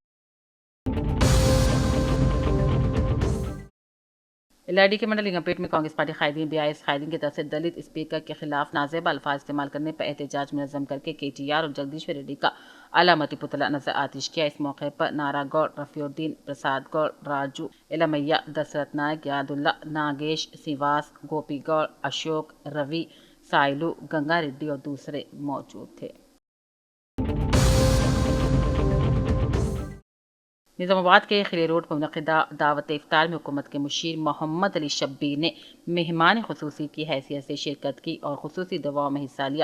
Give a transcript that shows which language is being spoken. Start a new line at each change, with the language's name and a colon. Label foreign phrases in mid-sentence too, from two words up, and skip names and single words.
Urdu: LID کے منڈل لنگمپیٹ میں کانگریس پارٹی قائدین بی آئی قائدین کی طرف سے دلت اسپیکر کے خلاف نازیبا الفاظ استعمال کرنے پر احتجاج منظم کر کے KTR اور جگدیشور ریڈی کا علامتی پتلا نظر آتش کیا. اس موقع پر نارا گوڑ، رفیع الدین، پرساد گوڑ، راجو ایلمیا، دسرت نائک، یاد اللہ، ناگیش، سیواس، گوپی گوڑ، اشوک، روی، سائلو، گنگا ریڈی اور دوسرے موجود تھے. نظام آباد کے خلی روڈ پر منعقدہ دعوت افطار میں حکومت کے مشیر محمد علی شبیر نے مہمان خصوصی کی حیثیت سے شرکت کی اور خصوصی دعاؤں میں حصہ لیا.